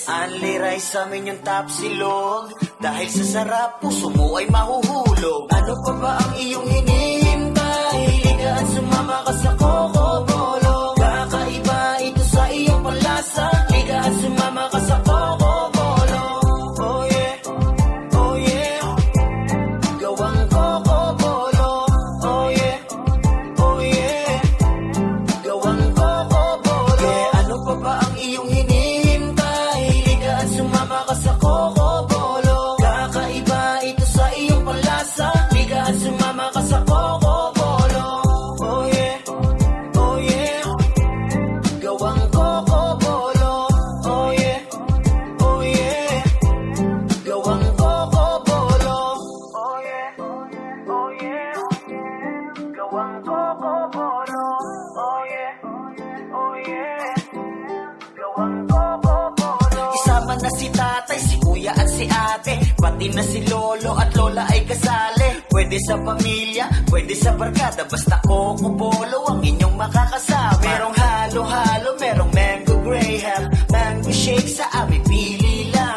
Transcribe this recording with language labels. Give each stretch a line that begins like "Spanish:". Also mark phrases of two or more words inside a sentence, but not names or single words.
English: Only rice
Filipino: sa amin yung top silog, dahil sa sarap, puso mo ay mahuhulog. Ano pa ba ang iyong hinihintay? Liga at sumama ka sa Coco Bolo. Kakaiba ito sa iyong panlasa. Liga at sumama ka sa Coco Bolo.
English: Oh yeah, oh yeah, gawang Coco Bolo. Oh yeah, oh yeah, gawang Coco Bolo. Yeah,
Filipino: ano pa ba ang iyong hinihintay? Liga at sumama ka sa Coco Bolo. Kakaiba ito sa iyong panlasa. Liga at sumama ka sa Coco Bolo.
English: Oh yeah, oh yeah, gawang Coco Bolo. Oh yeah, oh yeah, gawang Coco Bolo. Oh yeah, oh yeah, gawang Coco Bolo. Oh yeah, oh yeah,
Filipino: gawang Coco Bolo. Isama na si tatay, si kuya at si ate, pati na si lolo at lola ay kasali. Pwede sa pamilya, pwede sa barkada, basta Coco Bolo ang inyong makakasama. Merong halo-halo, merong
English: mango graham, mango shake,
Filipino: sa amin pili lang.